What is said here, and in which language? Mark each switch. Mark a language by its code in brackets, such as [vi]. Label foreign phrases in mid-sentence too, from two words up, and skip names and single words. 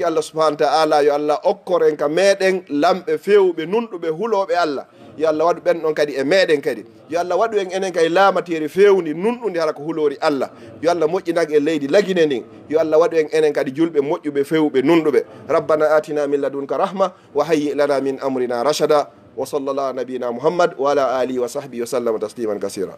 [ff] allah subahana taala yo allah okkor en ka meɗen lamɓe fewɓe nunɗuɓe huuloɓe allah yo allah waɗu ɓen ɗon kadi e meɗen kadi yo allah waɗu en enen kadi laamateri fewndi nunɗundi hara ko hulori allah yo allah moƴƴinag e leydi lagine ndin yo allah waɗu en enen kadi julɓe moƴƴuɓe fewɓe nunɗuɓe [ar] ربنا آتنا من لدنك رحمة وهيئ لنا من أمرنا رشدا وصلى الله نبينا محمد وعلى آله وصحبه وسلم تسليما كثيرا